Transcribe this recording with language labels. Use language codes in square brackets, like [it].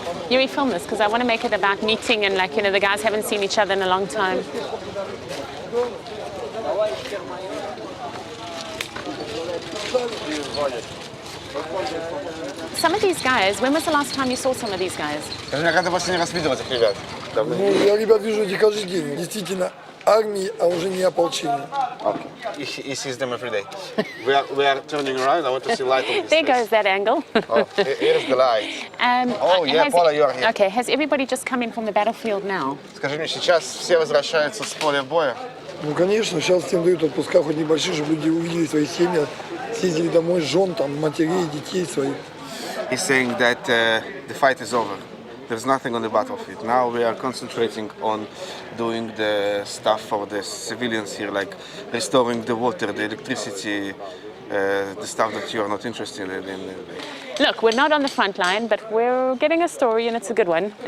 [en] Yuri, film this because I want to make it about meeting and like, you know, the guys haven't seen each other in a long time. Some of these guys, when was the last time you saw some of these guys? [ru] Скажи, когда последний раз видел этих ребят? Ну, я ребят вижу не каждый день. Действительно, армии, а уже не ополчение. [en] Okay. He sees them every day. We are turning around. I want to see light on this. There goes that angle. Oh, here's the light. Oh, yeah, Paula, you are here. Okay, has everybody just come in from the battlefield now? [ru] Скажи мне, сейчас все возвращаются с поля боя? Ну, конечно, сейчас всем дают отпуска, хоть небольшие, чтобы люди увидели свои семьи, съездили домой, жен, там, матерей, детей своих. [en] He's saying that the fight is over. There's nothing on the battlefield. Now we are concentrating on doing the stuff for the civilians here, like restoring the water, the electricity, the stuff that you are not interested in. Look, we're not on the front line, but we're getting a story and it's a good one.